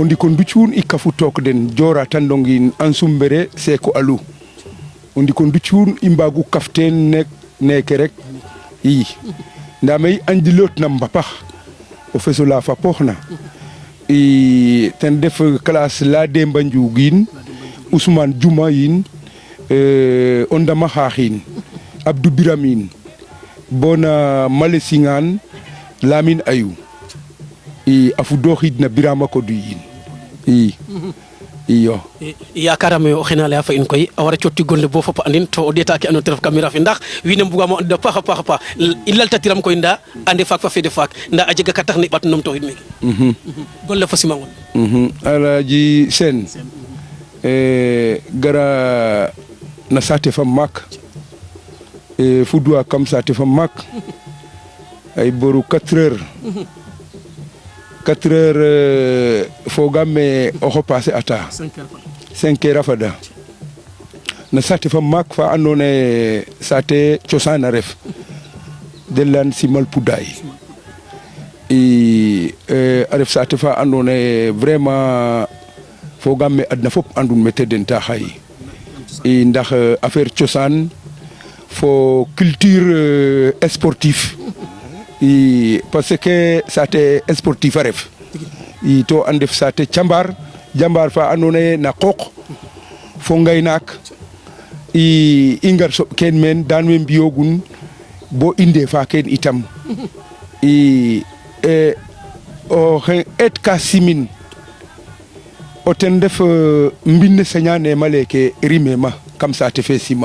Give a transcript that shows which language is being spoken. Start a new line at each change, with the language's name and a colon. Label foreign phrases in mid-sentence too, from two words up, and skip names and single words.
Serer: ndik o nducuun i kafu took den Diora Tandong Ansou Mbere Seko Alou o ndik o nducuun i mbaagu kaf teen neeke rek i ndaa me i andilootna mbapax o fes ola fapooxna i ten def classe la Demba Ndiougine Ousmane Diouma yin o Ndama Xaaxin Abdou Biramin bona Male Singan Lamine Ayou i a fudooxiidna Birama Kodu yin i iyo yakarame o xena leya fa in koy a wara cotti gonle bo fop andin to o ɗeta ke ando te ref caméra fe ndax wiin we mbugamo and a paax a paax i laltatiram koy nda ande faak fa fede faak nda a jega ka tax na i ɓat nom toxid meke gonle fo simangol Alaji Sène gara na saate fa maak fudwa kam saate fa maak ay boru 4 heures 4 heures fogam me oxo passé ata 5 heures a fada na saate fa maak fa andoona yee saate cosaan a ref den leyan simal pudaay a ref saate fa andoona yee vraiment fogam me adna fop andun me te den ta xay ndax affaire cosaan fo
French: culture sportif parce que
Serer: saate sportif a ref to a ndef saate jambar fa andoona yee na qooq fo ngaynaak i ngar soɓ keen meen daan we mbiyoogun bo i ndeefa keen itam oxe eet ka simin o ten ref mbine señaneema leeke rimeema kam saate fe simal